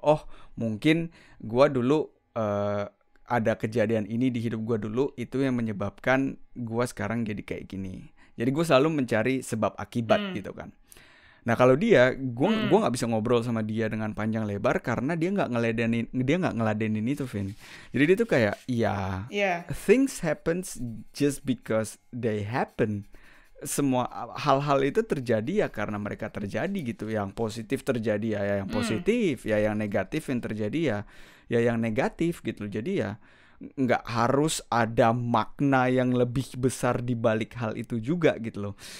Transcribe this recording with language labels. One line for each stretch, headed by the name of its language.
Indonesian: Oh mungkin gue dulu ada kejadian ini di hidup gue dulu, itu yang menyebabkan gue sekarang jadi kayak gini. Jadi gue selalu mencari sebab akibat gitu kan. Nah kalau gue nggak bisa ngobrol sama dia dengan panjang lebar karena dia nggak ngeladenin itu, Vin. Jadi dia tuh kayak
English: things happens just because they happen.
Indonesian: Semua hal-hal itu terjadi ya karena mereka terjadi gitu. Yang positif terjadi ya yang positif, ya yang negatif yang terjadi ya yang negatif gitu. Jadi ya nggak harus ada makna yang lebih besar di balik hal itu juga gitu loh.